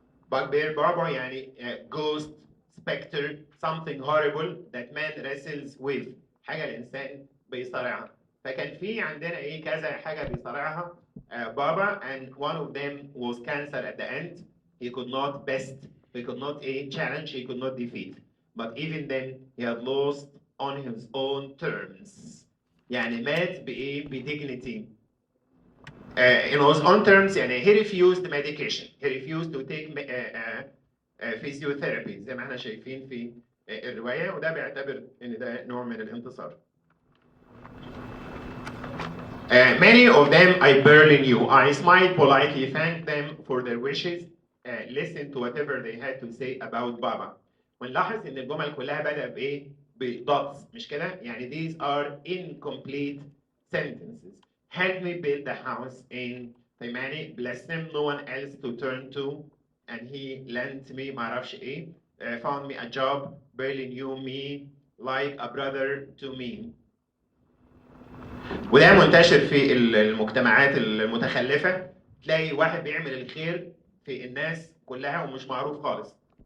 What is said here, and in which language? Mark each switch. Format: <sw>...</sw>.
<en>bug bear بعبع يعني ghost specter something horrible that man wrestles with،</en> <ar>حاجة الإنسان بيصارعها. فكان في عندنا إيه كذا حاجة بيصارعها بابا</ar> <en>and one of them was cancer at the end. He could not challenge, he could not defeat. But even then he had lost on his own terms.</en> <ar>يعني مات بإيه؟ بdignity.</ar> <en>In his own terms يعني he refused medication. He refused to take physiotherapy</en> <ar>زي ما احنا شايفين في الرواية، وده بيعتبر ان ده نوع من الانتصار.</ar> <en>Many of them I barely knew. I smiled politely, thanked them for their wishes, listened to whatever they had to say about Baba.</en> <ar>ونلاحظ ان الجمل كلها بدأ بايه؟ بdots مش كده؟ يعني</ar> <en>these are incomplete sentences. Help me build the house in Taimani, bless him, no one else to turn to, and he lent me</en> <ar>معرفش ايه,</ar> <en>found me a job, barely knew me, like a brother to me.</en> <ar>وده منتشر في المجتمعات المتخلفة، تلاقي واحد بيعمل الخير في الناس كلها ومش معروف خالص.</ar>